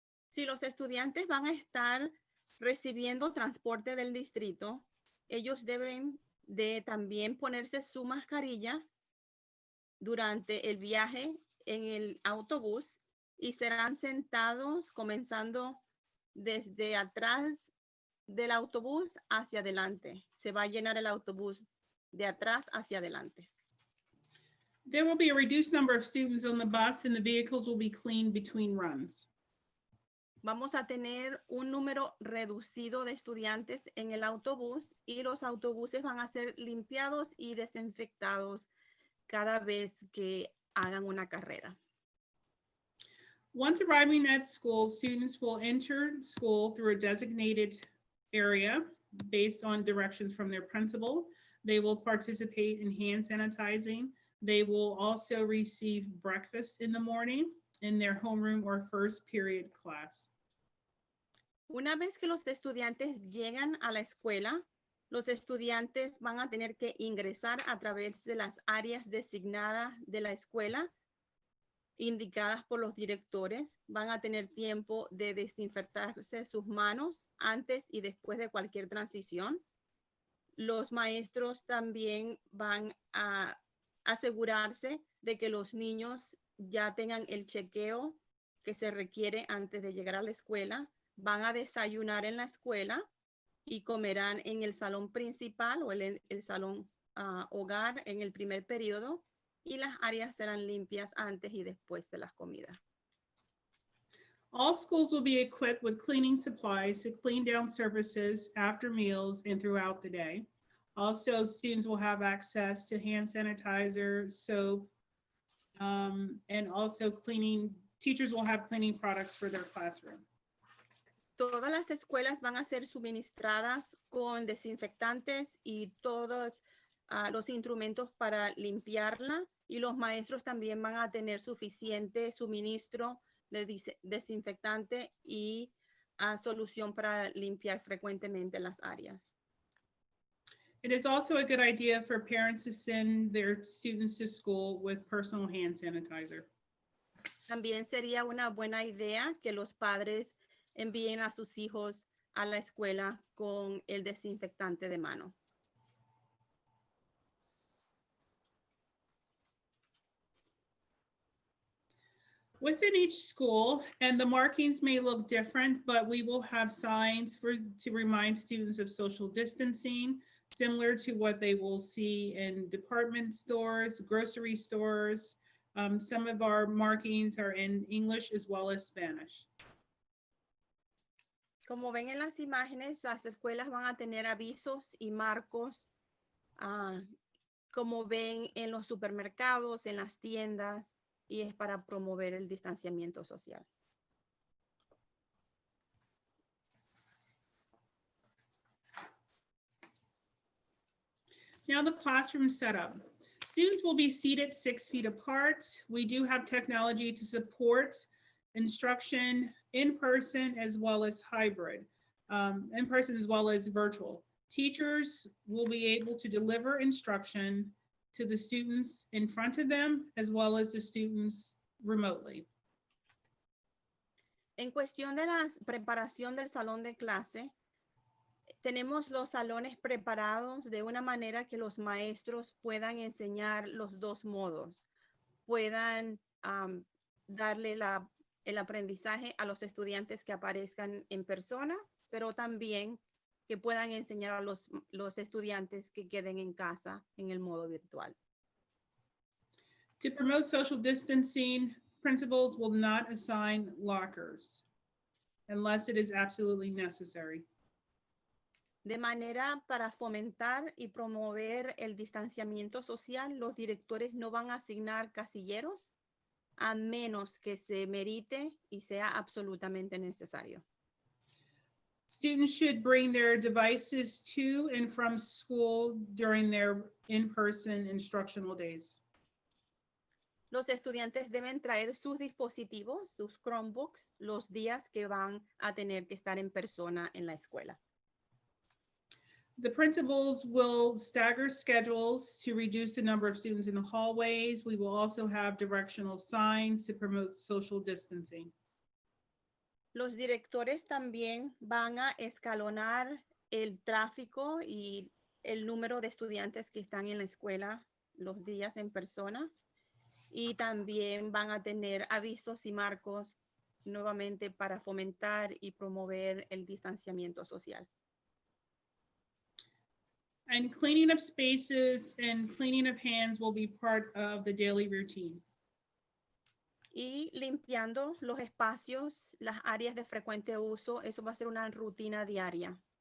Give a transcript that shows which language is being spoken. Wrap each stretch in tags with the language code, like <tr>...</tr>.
<es>Si los estudiantes van a estar recibiendo transporte del distrito, ellos deben de también ponerse su mascarilla durante el viaje en el autobús y serán sentados comenzando desde atrás del autobús hacia adelante. Se va a llenar el autobús de atrás hacia adelante.</es> <en>There will be a reduced number of students on the bus, and the vehicles will be cleaned between runs.</en> <es>Vamos a tener un número reducido de estudiantes en el autobús y los autobuses van a ser limpiados y desinfectados cada vez que hagan una carrera.</es> <en>Once arriving at school, students will enter school through a designated area based on directions from their principal. They will participate in hand sanitizing. They will also receive breakfast in the morning in their homeroom or first period class.</en> <es>Una vez que los estudiantes llegan a la escuela, los estudiantes van a tener que ingresar a través de las áreas designadas de la escuela, indicadas por los directores. Van a tener tiempo de desinfectarse sus manos antes y después de cualquier transición. Los maestros también van a asegurarse de que los niños ya tengan el chequeo que se requiere antes de llegar a la escuela. Van a desayunar en la escuela y comerán en el salón principal o el salón hogar en el primer periodo, y las áreas serán limpias antes y después de las comidas.</es> <en>All schools will be equipped with cleaning supplies to clean down surfaces after meals and throughout the day. Also, students will have access to hand sanitizer, soap, and also teachers will have cleaning products for their classroom.</en> <es>Todas las escuelas van a ser suministradas con desinfectantes y todos los instrumentos para limpiarla, y los maestros también van a tener suficiente suministro de desinfectante y solución para limpiar frecuentemente las áreas.</es> <en>It is also a good idea for parents to send their students to school with personal hand sanitizer.</en> <es>También sería una buena idea que los padres envíen a sus hijos a la escuela con el desinfectante de mano.</es> <en>Within each school, and the markings may look different, but we will have signs to remind students of social distancing, similar to what they will see in department stores, grocery stores. Some of our markings are in English as well as Spanish.</en> <es>Como ven en las imágenes, las escuelas van a tener avisos y marcos, como ven en los supermercados, en las tiendas, y es para promover el distanciamiento social.</es> <en>Now the classroom setup. Students will be seated 6 feet apart. We do have technology to support instruction in person as well as hybrid, in person as well as virtual. Teachers will be able to deliver instruction to the students in front of them as well as the students remotely.</en> <es>En cuestión de la preparación del salón de clase, Tenemos los salones preparados de una manera que los maestros puedan enseñar los dos modos, puedan darle el aprendizaje a los estudiantes que aparezcan en persona, pero también que puedan enseñar a los estudiantes que queden en casa en el modo virtual.</es> <en>To promote social distancing, principals will not assign lockers unless it is absolutely necessary.</en> <es>De manera para fomentar y promover el distanciamiento social, los directores no van a asignar casilleros a menos que se merite y sea absolutamente necesario.</es> <en>Students should bring their devices to and from school during their in-person instructional days.</en> <es>Los estudiantes deben traer sus dispositivos, sus Chromebooks, los días que van a tener que estar en persona en la escuela.</es> <en>The principals will stagger schedules to reduce the number of students in the hallways. We will also have directional signs to promote social distancing.</en> <es>Los directores también van a escalonar el tráfico y el número de estudiantes que están en la escuela los días en persona. Y también van a tener avisos y marcos nuevamente para fomentar y promover el distanciamiento social.</es> <en>And cleaning up spaces and cleaning up hands will be part of the daily routine.</en> <es>Y limpiando los espacios, las áreas de frecuente uso, eso va a ser una rutina diaria.</es>